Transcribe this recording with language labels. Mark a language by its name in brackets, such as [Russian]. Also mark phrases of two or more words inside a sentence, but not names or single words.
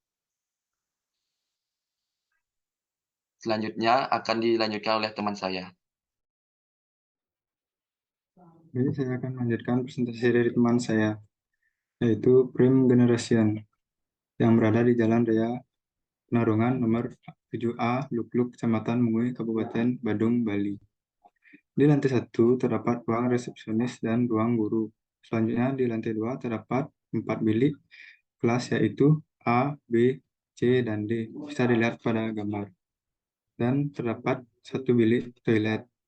[Indonesian] Selanjutnya akan dilanjutkan oleh teman saya. Jadi saya akan melanjutkan presentasi dari teman saya, yaitu Prime Generation, yang berada di Jalan Raya Penarungan nomor 7A, Lukluk, Kecamatan Mungui, Kabupaten Badung, Bali. Di lantai 1 terdapat ruang resepsionis dan ruang guru. Selanjutnya di lantai 2 terdapat 4 bilik kelas, yaitu A, B, C, dan D. Bisa dilihat pada gambar. Dan terdapat 1 bilik toilet.